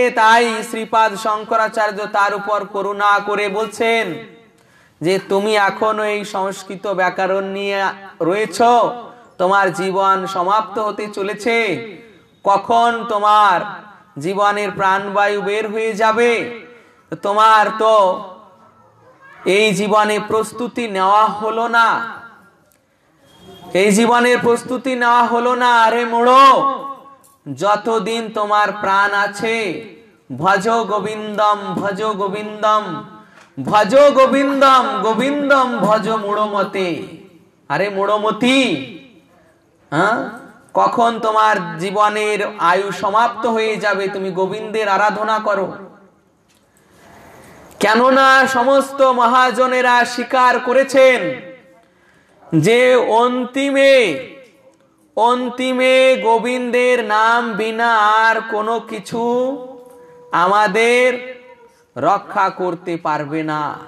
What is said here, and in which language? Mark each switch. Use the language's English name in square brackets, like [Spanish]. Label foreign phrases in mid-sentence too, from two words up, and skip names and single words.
[Bangla] তাই শ্রীপাদ শঙ্করাচার্য তার উপর করুণা করে বলছেন যে তুমি এখনো এই সংস্কৃত ব্যাকরণ নিয়ে রয়েছ, তোমার জীবন সমাপ্ত হতে চলেছে, কখন তোমার জীবনের প্রাণবায়ু বের হয়ে যাবে, তোমার তো এই জীবনে প্রস্তুতি নেওয়া হলো না, এই জীবনের প্রস্তুতি নেওয়া হলো না। আরে মোড়ো, যতদিন তোমার প্রাণ আছে [Sanskrit] ভজ গোবিন্দম, ভজ গোবিন্দম, ভজ গোবিন্দম, গোবিন্দম ভজ মূঢ়মতে। [Bangla] আরে মূঢ়মতি, কখন তোমার জীবনের আয়ু সমাপ্ত হয়ে যাবে, তুমি গোবিন্দের আরাধনা করো। কেননা সমস্ত মহাজনেরা স্বীকার করেছেন যে অন্তিমে গোবিন্দের নাম বিনা আর কোনো কিছু আমাদের রক্ষা করতে পারবে না।